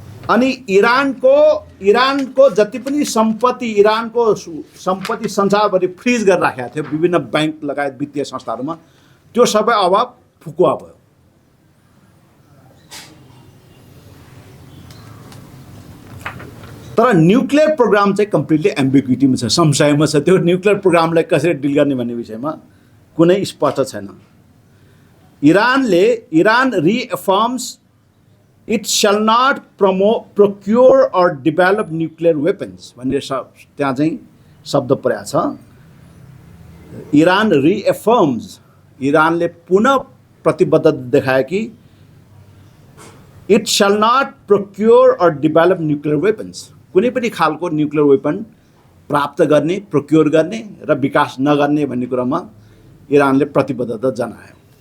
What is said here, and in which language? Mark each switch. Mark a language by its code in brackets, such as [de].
[ne] अनि इरानको जति पनि सम्पत्ति इरानको सम्पत्ति संसारभरि फ्रिज गरेर राखेको थियो विभिन्न बैंक लगायत वित्तीय संस्थाहरूमा, त्यो सबै अब फुकुवा भयो। तर न्युक्लियर प्रोग्राम चाहिँ कम्प्लिटली एम्बिग्युटीमा छ, संशयमा छ। त्यो न्युक्लियर प्रोग्रामलाई कसरी डिल गर्ने भन्ने विषयमा कुनै स्पष्ट छैन। Iran [en] reaffirms it shall not procure or develop nuclear weapons [ne] भन्ने त्यहाँ चाहिँ शब्द परेको छ। इरान [en] reaffirms, [ne] इरानले पुनः प्रतिबद्धता देखायो कि [en] it shall not procure or develop nuclear weapons, [ne] कुनै पनि खालको न्युक्लियर वेपन प्राप्त गर्ने, प्रोक्योर गर्ने र विकास नगर्ने भन्ने कुरामा इरानले प्रतिबद्धता जनायो।